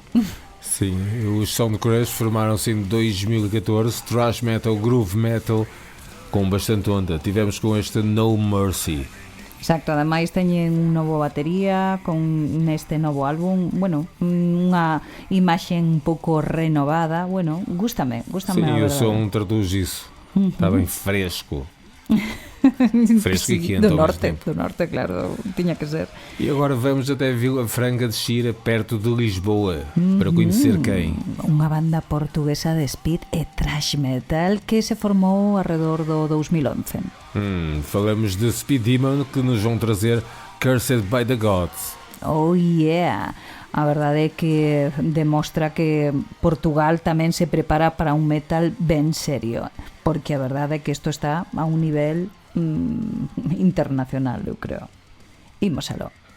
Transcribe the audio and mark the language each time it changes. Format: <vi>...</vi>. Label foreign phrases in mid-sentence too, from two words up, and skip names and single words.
<pt>Sim, os Soundcrash formaram-se em 2014,</pt> <en>thrash metal, groove metal,</en> <pt>com bastante onda. Tivemos com este No Mercy.</pt> <gl>Exacto, ademais teñen un novo batería con neste novo álbum, bueno, unha imaxe un pouco renovada, bueno, gústame</gl> <pt>Sim,</pt> <gl>a</gl> <pt>o</pt> <gl>verdade.</gl> <pt>som traduz isso. Está bem fresco. Fresco e quente</pt> <gl>do</gl> <pt>ao mesmo</pt> <gl>norte,</gl> <pt>tempo.</pt> <gl>do norte, claro, tiña que ser.</gl> <pt>E agora vamos até Vila Franca de Xira, perto de Lisboa, para conhecer quem?</pt> <gl>Unha banda portuguesa de speed e</gl> <en>thrash metal</en> <gl>que se formou alrededor do 2011.</gl> <pt>Falamos de Speed Demon, que nos vão trazer Cursed by the Gods.</pt> <en>Oh yeah!</en> <gl>A verdade é que demostra que Portugal tamén se prepara para un metal ben serio, porque a verdade é que isto está a un nivel internacional, eu creo. Imos aló.</gl>